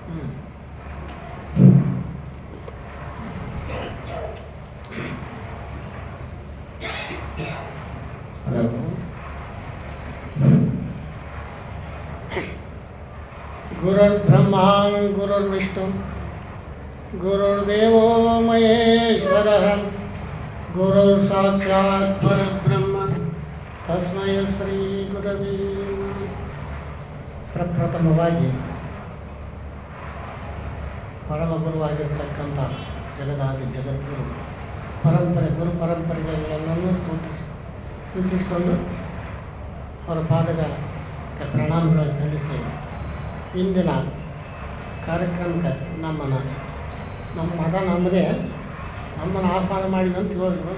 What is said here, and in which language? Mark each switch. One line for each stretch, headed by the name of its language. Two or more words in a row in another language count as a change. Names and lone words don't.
Sanskrit: ಗುರುರ್ಬ್ರಹ್ಮ ಗುರುರ್ವಿಷ್ಣು ಗುರುರ್ದೇವೋ ಮಹೇಶ್ವರಃ ಗುರುರ್ ಸಾಕ್ಷಾತ್ ಪರಬ್ರಹ್ಮ ತಸ್ಮೈ ಶ್ರೀ ಗುರವೇ ನಮಃ.
Kannada: ಪ್ರಪ್ರಥಮವಾಗಿ ಪರಮ ಗುರುವಾಗಿರ್ತಕ್ಕಂಥ ಜಗದಾದಿ ಜಗದ್ಗುರು ಗುರು ಪರಂಪರೆಗಳೆಲ್ಲವನ್ನೂ ಸ್ತುತಿಸಿಕೊಂಡು ಅವರ ಪಾದಗಳಿಗೆ ಪ್ರಣಾಮಗಳನ್ನು ಸಲ್ಲಿಸಿ ಇಂದಿನ ಕಾರ್ಯಕ್ರಮಕ್ಕೆ ನಮ್ಮ ಮತ ನಮ್ಮದೇ, ನಮ್ಮನ್ನು ಆಹ್ವಾನ ಮಾಡಿದಂತ ಹೇಳಿದ್ರು.